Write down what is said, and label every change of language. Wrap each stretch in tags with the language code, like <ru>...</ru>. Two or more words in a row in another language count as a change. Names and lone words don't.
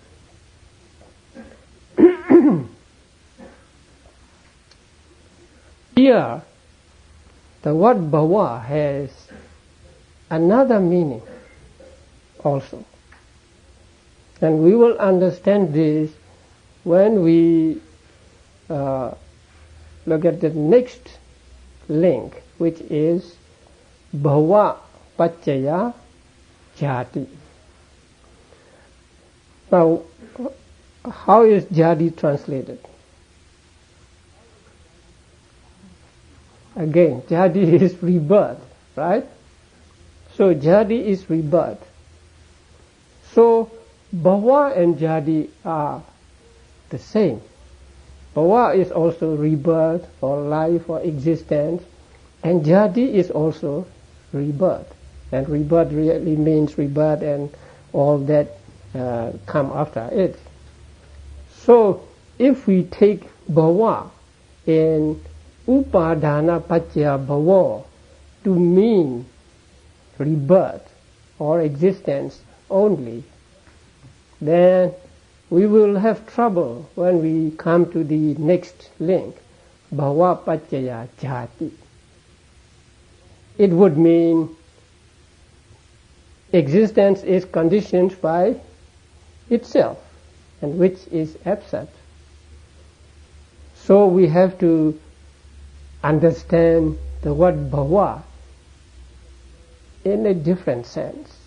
<en>Here, the word bhava has another meaning also. And we will understand this when we look at the next link, which is</en> <pi>bhava paccaya jati.</pi> <en>Now, how is jati translated? Again, jati is rebirth, right? So jati is rebirth. So bhava and jati are the same. Bhava is also rebirth, or life, or existence, and jati is also rebirth. And rebirth really means rebirth and all that come after it. So if we take bhava in</en> <pi>upadana paccaya bhava</pi> <en>to mean rebirth or existence only, then we will have trouble when we come to the next link,</en> <pi>bhava paccaya jati.</pi> <en>It would mean existence is conditioned by itself, and which is absent. So we have to understand the word bhava in a different sense.</en>